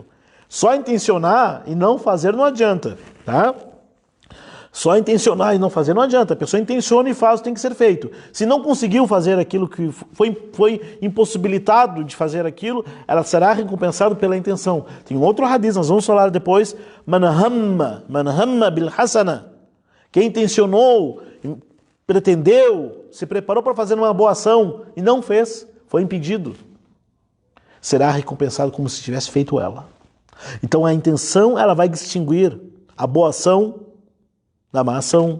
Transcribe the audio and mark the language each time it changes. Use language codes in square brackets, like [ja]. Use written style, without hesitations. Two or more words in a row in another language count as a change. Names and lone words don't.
[pt] Só intencionar e não fazer não adianta, tá? Só intencionar e não fazer não adianta. A pessoa intenciona e faz o que tem que ser feito. Se não conseguiu fazer aquilo que foi impossibilitado de fazer aquilo, ela será recompensada pela intenção. Tem um outro hadith, nós vamos falar depois. [ar] من هم بالحسنة. [pt] Quem intencionou, pretendeu, se preparou para fazer uma boa ação e não fez, foi impedido, será recompensado como se tivesse feito ela. Então a intenção ela vai distinguir a boa ação da má ação.